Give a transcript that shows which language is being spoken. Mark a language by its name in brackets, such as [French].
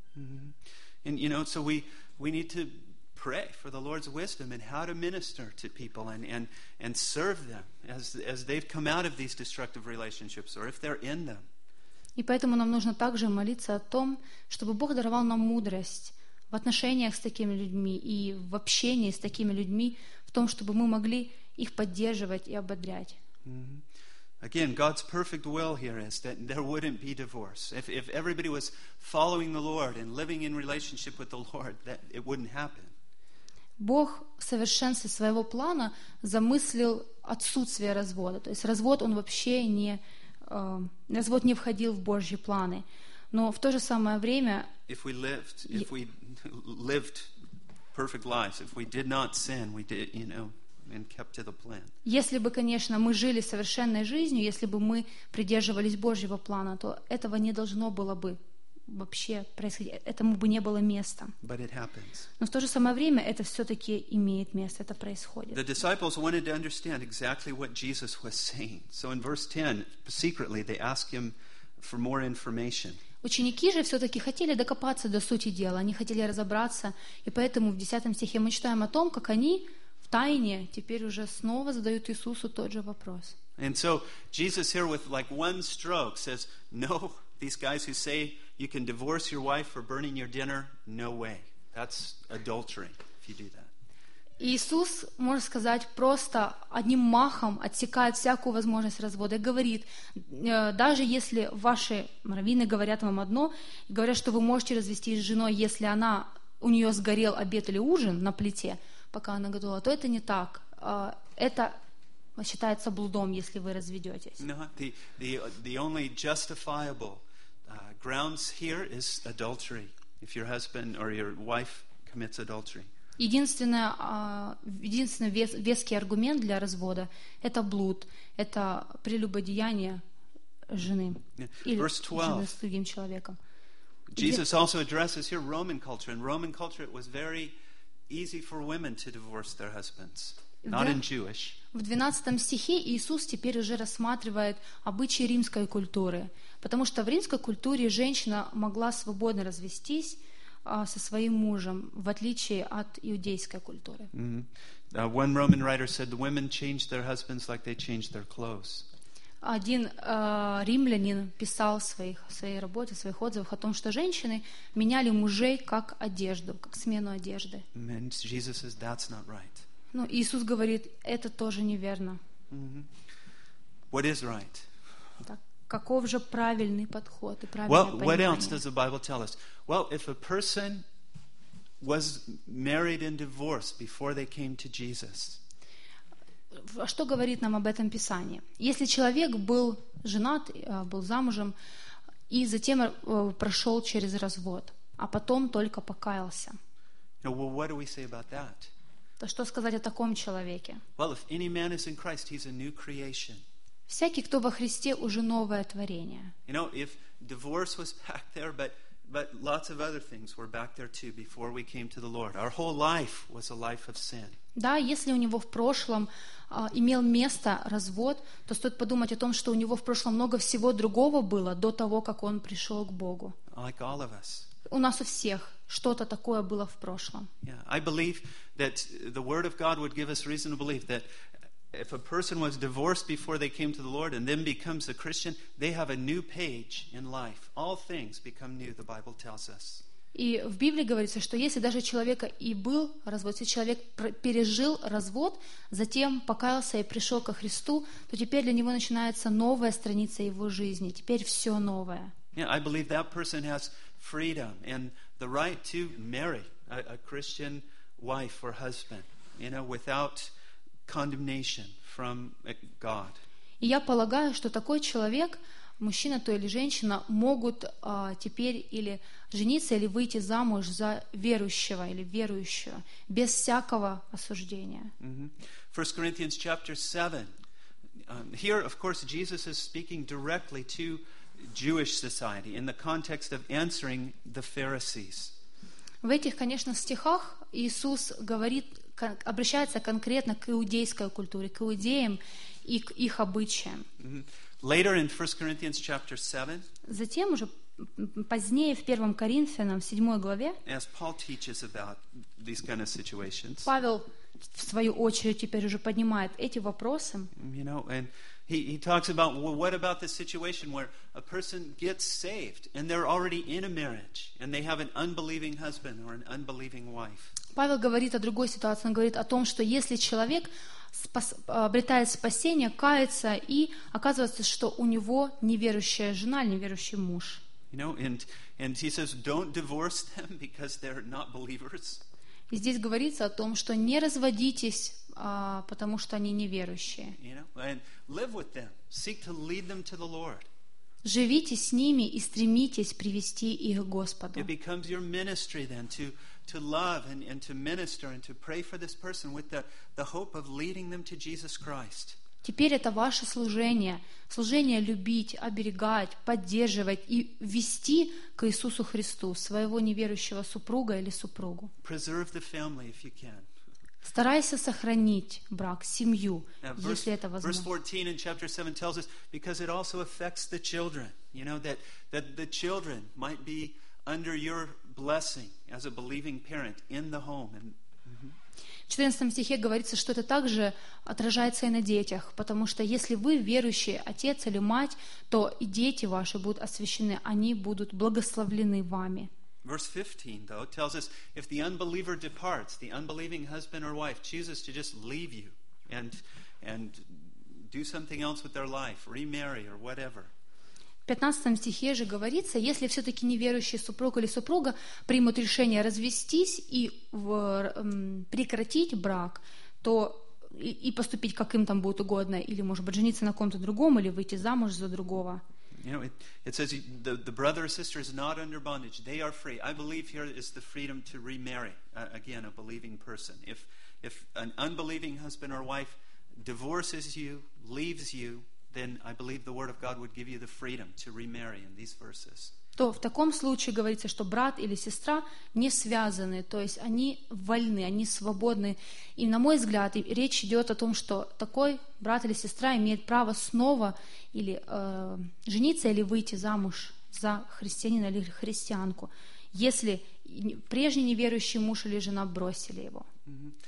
[English] Mm-hmm. And you know, so we need to pray for the Lord's wisdom and how to minister to people and serve them as they've come out of these destructive relationships or if they're in them. [Russian] И поэтому нам нужно также молиться о том, чтобы Бог даровал нам мудрость в отношениях с такими людьми и в общении с такими людьми, в том, чтобы мы могли их поддерживать и ободрять. Mm-hmm. [English] Again, God's perfect will here is that there wouldn't be divorce. If everybody was following the Lord and living in relationship with the Lord, that it wouldn't happen. [Russian] Бог в совершенстве своего плана замыслил отсутствие развода. То есть развод, он вообще не... Развод не входил в Божьи планы. Но в то же самое время... [English] If we lived perfect lives, if we did not sin, we did, you know, and kept to the plan. [Russian] Если бы, конечно, мы жили совершенной жизнью, если бы мы придерживались Божьего плана, то этого не должно было бы вообще происходить, этому бы не было места. [English] But it happens. [Russian] Но в то же самое время это все-таки имеет место, это происходит. [English] The disciples wanted to understand exactly what Jesus was saying. So in verse 10, secretly they ask him for more information. [Russian] Ученики же все-таки хотели докопаться до сути дела, они хотели разобраться, и поэтому в 10 стихе мы читаем о том, как они в тайне теперь уже снова задают Иисусу тот же вопрос. [English] And so Jesus here with like one stroke says, no, these guys who say you can divorce your wife for burning your dinner, no way. That's adultery if you do that. [Russian] Иисус, можно сказать, просто одним махом отсекает всякую возможность развода и говорит, даже если ваши раввины говорят вам одно, говорят, что вы можете развестись с женой, если она, у нее сгорел обед или ужин на плите, пока она готовила, то это не так. Это считается блудом, если вы разведетесь. [English] No, the only justifiable grounds here is adultery, if your husband or your wife commits adultery. [Russian] Единственный веский аргумент для развода — это блуд, это прелюбодеяние жены или жены с другим человеком. [English] Jesus also addresses here Roman culture. In Roman culture, it was very easy for women to divorce their husbands. Not in Jewish. [Russian] В 12 стихе Иисус теперь уже рассматривает обычаи римской культуры, потому что в римской культуре женщина могла свободно развестись со своим мужем, в отличие от иудейской культуры. [English] One Roman writer said the women changed their husbands like they changed their clothes. [Russian] Один римлянин писал в своей работе, в своих отзывах о том, что женщины меняли мужей как одежду, как смену одежды. [English] And Jesus says that's not right. [Russian] Но Иисус говорит, это тоже неверно. [English] What is right? [Russian] Так, каков же правильный подход и правильное [English] well, [Russian] понимание? [English] What else does the Bible tell us? Well, if a person was married in divorce before they came to Jesus. [Russian] Что говорит нам об этом Писание? Если человек был женат, был замужем и затем прошел через развод, а потом только покаялся. [English] Now, well, what do we say about that? [Russian] То что сказать о таком человеке? [English] Well, if any man is in Christ, he's a new creation. [Russian] Всякий, кто во Христе, уже новое творение. [English] You know, if divorce was back there, but lots of other things were back there too before we came to the Lord. Our whole life was a life of sin. [Russian] Да, если у него в прошлом имел место развод, то стоит подумать о том, что у него в прошлом много всего другого было до того, как он пришел к Богу. [English] Like all of us. [Russian] У нас у всех что-то такое было в прошлом. [English] Yeah, I believe that the Word of God would give us reason to believe that if a person was divorced before they came to the Lord and then becomes a Christian, they have a new page in life. All things become new, the Bible tells us. [Russian] И в Библии говорится, что если даже человек и был развод, если человек пережил развод, затем покаялся и пришел ко Христу, то теперь для него начинается новая страница его жизни. Теперь все новое. [English] Yeah, I believe that person has freedom and the right to marry a Christian wife or husband, you know, without condemnation from God. [Russian] И я полагаю, что такой человек, мужчина то или женщина, могут теперь или жениться, или выйти замуж за верующего или верующую без всякого осуждения. [English] Mm-hmm. 1 Corinthians chapter 7. Here, of course, Jesus is speaking directly to Jewish society in the context of answering the Pharisees. [Russian] В этих, конечно, стихах Иисус говорит, обращается конкретно к иудейской культуре, к иудеям и к их обычаям. [English] Later in 1 Corinthians chapter 7. [Russian] Затем уже позднее в 1 Коринфянам 7 главе. [English] As Paul teaches about these kind of situations. [Russian] Павел в свою очередь теперь уже поднимает эти вопросы. [English] You know, and he talks about well, what about the situation where a person gets saved and they're already in a marriage and they have an unbelieving husband or an unbelieving wife. [Russian] Павел говорит о другой ситуации. Он говорит о том, что если человек обретает спасение, кается и оказывается, что у него неверующая жена или неверующий муж. [English] You know, and he says, don't divorce them because they're not believers. [Russian] И здесь говорится о том, что не разводитесь, потому что они неверующие. [English] You know, and live with them. Seek to lead them to the Lord. [Russian] Живите с ними и стремитесь привести их к Господу. [English] It becomes your ministry then to love and to minister and to pray for this person with the hope of leading them to Jesus Christ. [Russian] Теперь это ваше служение. Служение любить, оберегать, поддерживать и вести к Иисусу Христу своего неверующего супруга или супругу. [English] Preserve the family if you can. [Russian] Старайся сохранить брак, семью, если это возможно. [English] Verse 14 in chapter 7 tells us because it also affects the children. You know, that the children might be under your blessing as a believing parent in the home. [Russian] В 14 стихе говорится, что это также отражается и на детях, потому что если вы верующий отец или мать, то и дети ваши будут освящены, они будут благословлены вами. [English] Verse 15, though, tells us if the unbeliever departs, the unbelieving husband or wife chooses to just leave you and do something else with their life, remarry or whatever. [Russian] В 15 стихе же говорится, если все-таки неверующий супруг или супруга примут решение развестись и прекратить брак, то и поступить, как им там будет угодно, или, может быть, жениться на ком-то другом, или выйти замуж за другого, [English] You know, it says the brother or sister is not under bondage. They are free. I believe here is the freedom to remarry. Again, a believing person. If an unbelieving husband or wife divorces you, leaves you, then I believe the word of God would give you the freedom to remarry in these verses. [Russian] То в таком случае говорится, что брат или сестра не связаны, то есть они вольны, они свободны. И на мой взгляд, речь идет о том, что такой брат или сестра имеет право снова или жениться или выйти замуж за христианина или христианку, если прежний неверующий муж или жена бросили его, mm-hmm.